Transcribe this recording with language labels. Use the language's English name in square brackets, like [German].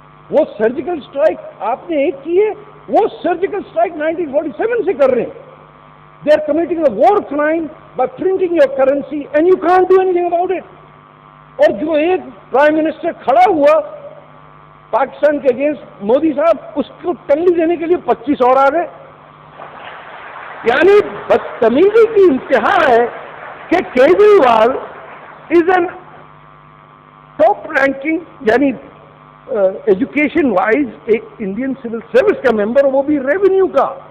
[Urdu] وہ surgical strike آپ نے ایک کی ہے, وہ سرجیکل اسٹرائک 1947 سے کر رہے ہیں. [English] They are committing a war crime by printing your currency and you can't do anything about it. [Urdu] اور جو ایک پرائم منسٹر کھڑا ہوا پاکستان کے اگینسٹ مودی صاحب, اس کو ٹنگی دینے کے لیے 25 اور آ گئے. یعنی بدتمیزی کی انتہا ہے کہ Kejriwal [English] is an top ranking, [Urdu] یعنی ایجوکیشن وائز ایک انڈین سول سروس کا ممبر, وہ بھی ریونیو کا.